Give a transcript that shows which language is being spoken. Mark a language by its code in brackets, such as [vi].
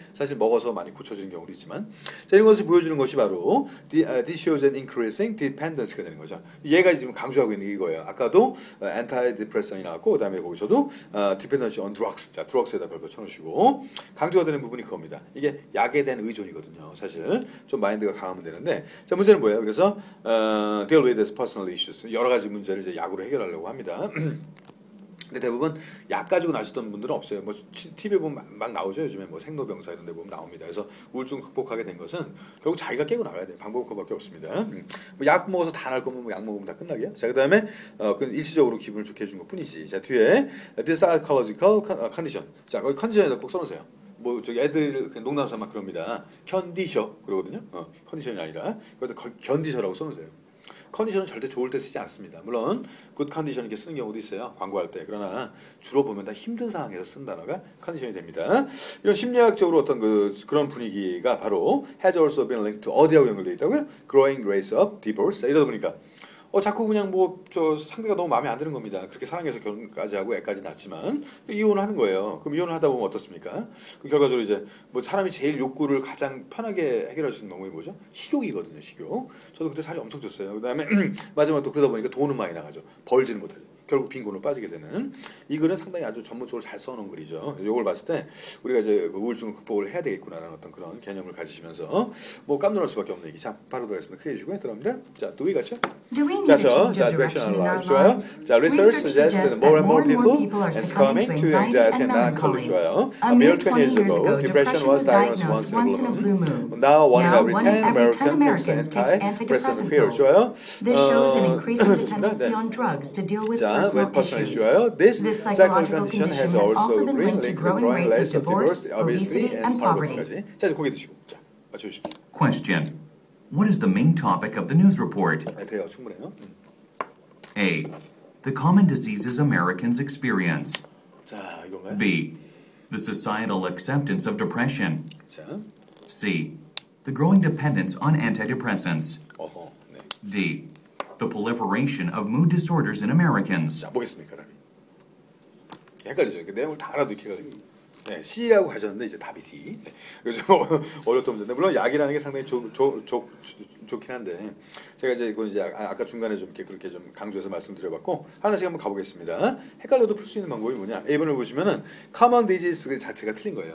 [ko] 사실 먹어서 많이 고쳐지는 경우도 있지만 자, 이런 것을 보여주는 것이 바로 [en] this shows an increasing dependency [ko] 가 되는 거죠. 얘가 지금 강조하고 있는 게 이거예요. 아까도 antidepressant이 나왔고 그다음에 거기서도 [en] dependency on drugs. [ko] 자, drugs에다 별표 쳐놓으시고 강조가 되는 부분이 그겁니다. 이게 약에 대한 의존이거든요. 사실 좀 마인드가 강하면 되는데 자, 문제는 뭐예요? 그래서 [en] deal with these personal issues. [ko] 여러 가지 문제를 이제 약으로 해결하려고 합니다. 근데 대부분 약 가지고 나셨던 분들은 없어요. 뭐 TV에 보면 막 나오죠. 요즘에 뭐 생로병사 이런 데 보면 나옵니다. 그래서 우울증 극복하게 된 것은 결국 자기가 깨고 나가야 돼요. 방법은 그거밖에 없습니다. 뭐 약 먹어서 다 날 거면 뭐 약 먹으면 다 끝나게요. 자, 그다음에 그 일시적으로 기분을 좋게 해준 것뿐이지. 자, 뒤에 [en] this psychological condition. [ko] 자, 거기 컨디션에다 꼭 써놓으세요. 뭐 저기 애들 농담 삼아 그럽니다. 견디셔 그러거든요. 컨디션이 아니라 그것도 견디셔라고 써놓으세요. 컨디션은 절대 좋을 때 쓰지 않습니다. 물론 굿 컨디션 이렇게 쓰는 경우도 있어요. 광고할 때. 그러나 주로 보면 다 힘든 상황에서 쓴 단어가 컨디션이 됩니다. 이런 심리학적으로 어떤 그런 분위기가 바로 [en] has also been linked to [ko] 어디하고 연결되어 있다고요? [en] Growing rates of divorce. [ko] 이러다 보니까 자꾸 그냥 뭐 저 상대가 너무 마음에 안 드는 겁니다. 그렇게 사랑해서 결혼까지 하고 애까지 낳지만 이혼을 하는 거예요. 그럼 이혼을 하다 보면 어떻습니까? 그 결과적으로 이제 뭐 사람이 제일 욕구를 가장 편하게 해결할 수 있는 방법이 뭐죠? 식욕이거든요. 식욕. 저도 그때 살이 엄청 쪘어요. 그다음에 마지막에 또 그러다 보니까 돈은 많이 나가죠. 벌지는 못하죠. 결국 빈곤으로 빠지게 되는 이 글은 상당히 아주 전문적으로 잘 써놓은 글이죠. 이걸 봤을 때 우리가 이제 그 우울증을 극복을 해야 되겠구나라는 어떤 그런 개념을 가지시면서 뭐 깜놀할 수밖에 없는 얘기. 자, 바로 들어가겠습니다. 크게 해주시고요. 들어갑니다. 자, [en] do we [ko] 같죠? 자, [en] direction in our lives. [ko] 좋아요. 자, [en] research suggests that more and more people are succumbing to anxiety and melancholy. [ko] 좋아요. [en] A mere 20 years ago, depression was diagnosed once in a blue moon. Now, 1 in every 10 Americans takes antidepressant pills. [ko] 좋아요. [en] This shows an increasing dependency on drugs to deal with personal issues. This psychological condition has also been linked to growing rates of divorce, obesity, and poverty. [ko] 자, 이제 고개 드시고. 자, 맞춰주시죠. [en] Question. What is the main topic of the news report? [ko] 네, 돼요. 충분해요. [en] A. The common diseases Americans experience. [ko] 자, 이건가요? [en] B. The societal acceptance of depression. [ko] 자, [en] C. The growing dependence on antidepressants. [ko] 어허, 네. [en] D. The proliferation of mood disorders in Americans. [ko] 자, 뭐겠습니까, 답이? 헷갈리죠. 그 내용을 다 알아도 이렇게 헷갈리고. 네, C라고 가셨는데 이제 답이 D. 네, 좀 어려웠던 문제인데 물론 약이라는 게 상당히 좋긴 한데 제가 이제 이건 이제 아까 중간에 좀 이렇게 그렇게 좀 강조해서 말씀드려봤고 하나씩 한번 가보겠습니다. 헷갈려도 풀 수 있는 방법이 뭐냐? A번을 보시면은 common disease 자체가 틀린 거예요.